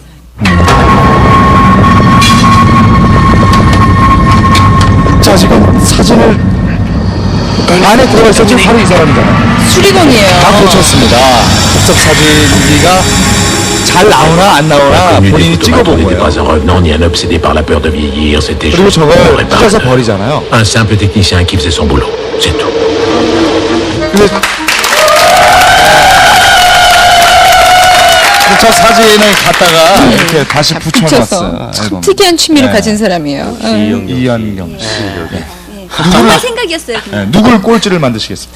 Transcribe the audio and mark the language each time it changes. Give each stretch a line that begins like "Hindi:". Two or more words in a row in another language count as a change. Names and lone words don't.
Korean: 자, 지금 사진을 안에 들어가 있어 지금 바로 이 사람이잖아요. 수리공이에요. 다 고쳤습니다. 즉석 사진기가 잘 나오나 안 나오나 본인이 찍어본 거예요. 그리고 저걸 찢어서 버리잖아요.
French: Un simple technicien qui faisait son boulot, c'est tout.
Korean: 저 사진을 갖다가 이렇게 다시 붙여놨어요. 앨범. 특이한 취미를 가진 사람이에요. 이현경 씨. 정말 생각이었어요. 그냥. 누굴 꼴찌를 만드시겠습니까?